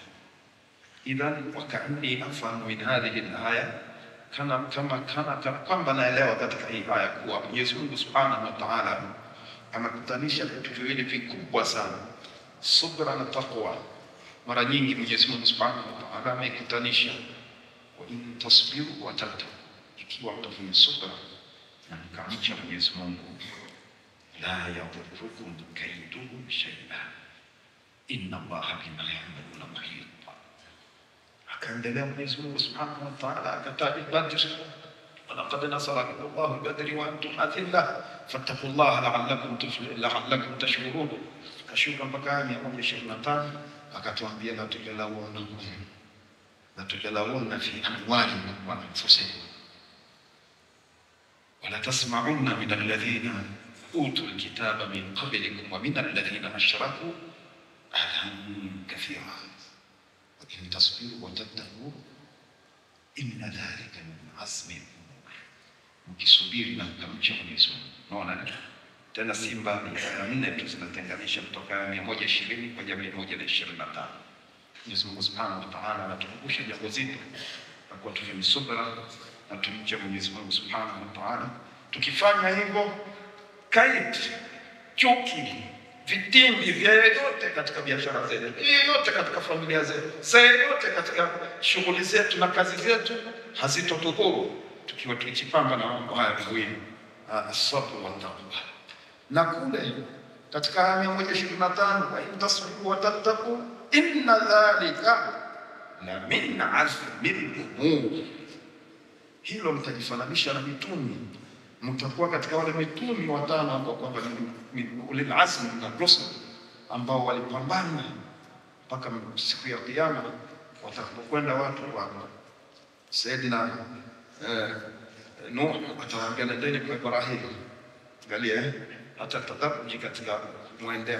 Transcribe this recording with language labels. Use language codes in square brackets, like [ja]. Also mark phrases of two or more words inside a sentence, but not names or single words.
[ar] إذن وكأني أفهم من هذه الآية [sw] kana kwamba naelewa katika hii aya kuwa Mwenyezi Mungu [ar] سبحانه وتعالى [sw] anakutanisha vitu viwili vikubwa sana, subra na taqwa. Mara nyingi Mwenyezi Mungu [ar] سبحانه وتعالى [sw] amekutanisha [ar] وإن تصبروا وتتقوا, [sw] ikiwa mtafanya subra na mkamcha Mwenyezi Mungu, [ar] لا يضركم كيدهم شيئا إن الله بما يعملون محيط. [sw] Akaendelea Mwenyezi Mungu [ar] سبحانه وتعالى [sw] akataja Badr, [ar] ولقد نصركم الله بدر وأنتم أذلة فاتقوا الله لعلكم تشكرون. [sw] Kashuka mpaka 125 akatuambia [ar] لتبلون في أموالكم وأنفسكم ولتسمعن من الذين أوتوا الكتاب من قبلكم ومن الذين أشركوا أذى كثيرا إن تصبروا وتتقوا إن ذلك من عزم الأمور. [sw] Mkisubiri na mkamcha Mwenyezi Mungu. Unaona tena simba 4 tu zinatenganisha kutoka 120 kwa 125. Mwenyezi Mungu [ar] سبحانه وتعالى [sw] anatukumbusha jambo zito na kwa tufanye subra na tumche Mwenyezi Mungu [ar] سبحانه وتعالى. [sw] Tukifanya hivyo, kaid, chuki, vitimbi vya yote katika biashara zetu, yote katika familia zetu, yote katika shughuli zetu na kazi zetu hazitotudhuru tukiwa tukijipamba na mambo haya mawili, [ar] الصبر والتقوى. [sw] Na kule katika aya 125 [ar] وإن تصبروا وتتقوا إن ذلك لمن عزم الأمور. [sw] Hilo mtajifananisha na mitume, mtakuwa katika wale mitume watano ambao kwamba ni [ar] أولي العزم [sw] na rusul ambao walipambana mpaka siku ya kiyama watakapokwenda watu wa Sayyidina Nuh atawaambia nendeni kwa Ibrahim, Angalia hata tadabuji katika mwendeo.